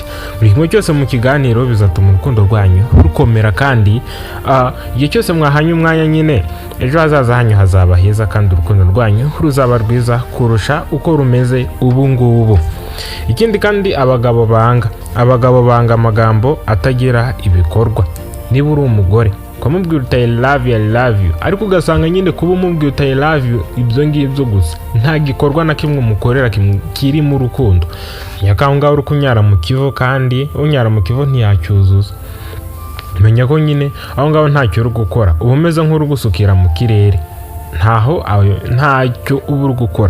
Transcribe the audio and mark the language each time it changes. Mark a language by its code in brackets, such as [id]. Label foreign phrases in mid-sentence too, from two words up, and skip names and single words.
[rw] Buri kimwe cyose mu kiganiro bizatuma urukundo rwanyu rukomera, kandi igihe cyose mwahanye umwanya nyine ejo hazaza hanyu hazaba heza, kandi urukundo rwanyu ruzaba rwiza kurusha uko rumeze ubu ngubu. Ikindi kandi abagabo banga amagambo atagira ibikorwa. Niba uri umugore ukamubwira uti [en] I love you, [rw] ariko ugasanga nyine kuba umubwira uti [en] I love you [rw] ibyo ngibyo gusa, nta gikorwa na kimwe umukorera kiri mu rukundo, nyakanga uri kunyara mu kivu, kandi unyara mu kivu ntiyacyuzuza. Menya ko nyine aho ngaho ntacyo uri gukora, uba umeze nk'uri gusukira mu kirere, ntacyo uba uri gukora.